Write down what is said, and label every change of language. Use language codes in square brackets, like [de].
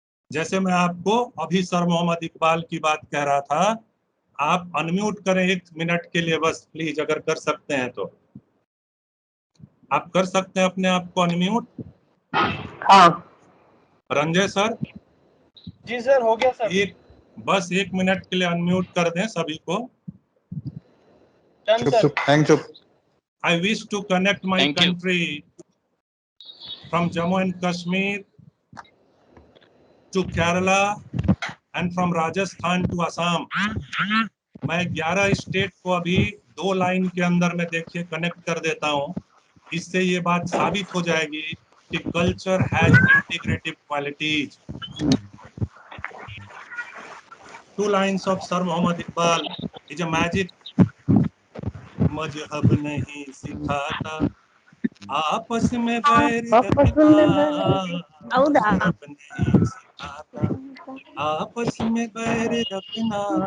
[hi] जैसे मैं आपको अभी सर मोहम्मद इकबाल की बात कह रहा था, आप अनम्यूट करें 1 मिनट के लिए बस प्लीज, अगर कर सकते हैं तो। आप कर सकते हैं अपने आप को अनम्यूट? हाँ रंजय सर? जी सर, हो गया सर। बस 1 मिनट के लिए अनम्यूट कर दें सभी को। [en] I wish to connect my country from Jammu and Kashmir to Kerala and from Rajasthan to Assam। [hi] मैं 11 स्टेट को अभी 2 लाइन के अंदर में देखिए कनेक्ट कर देता हूं। इससे ये बात साबित हो जाएगी कि [en] Culture has integrative qualities. 2 lines of sir Mohammad Iqbal is a magic. [hi] मजहब नहीं सिखाता आपस में बैर रखना, मजहब नहीं सिखाता आपस में बैर रखना।